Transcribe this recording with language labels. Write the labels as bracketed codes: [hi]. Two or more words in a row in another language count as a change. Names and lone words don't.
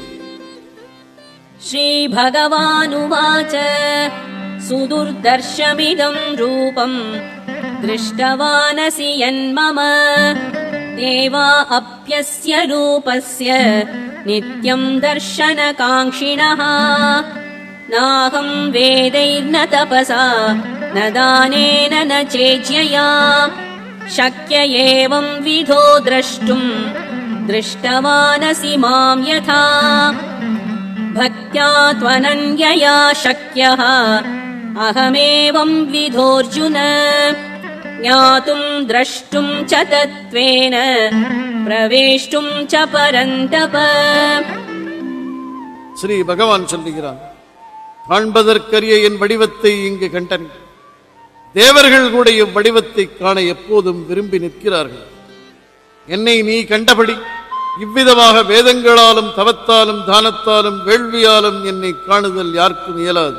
[sa] श्री भगवानुवाच सुदुर्दर्शमिदं रूपं दृष्टवानसि यन्मम देवा अप्यस्य रूपस्य नित्यं दर्शनकाङ्क्षिणः नाहं वेदैर्न तपसा न दानेन न चेज्यया शक्य एवं विधो द्रष्टुम् दृष्टवानसि मां यथा भक्त्या त्वनन्यया शक्यः अहमेवं विधोऽर्जुन ज्ञातुं द्रष्टुं च तत्त्वेन प्रवेष्टुं च परन्तप. [ta] ஸ்ரீ பகவான் சொல்லுகிறான், காண்பதற்கரிய என் வடிவத்தை இங்கு கண்டன். தேவர்கள் கூட இவ்வடிவத்தை காண எப்போதும் விரும்பி நிற்கிறார்கள். என்னை நீ கண்டபடி இவ்விதமாக வேதங்களாலும் தவத்தாலும் தானத்தாலும் வேள்வியாலும் என்னை காணுதல் யாருக்கும் இயலாது.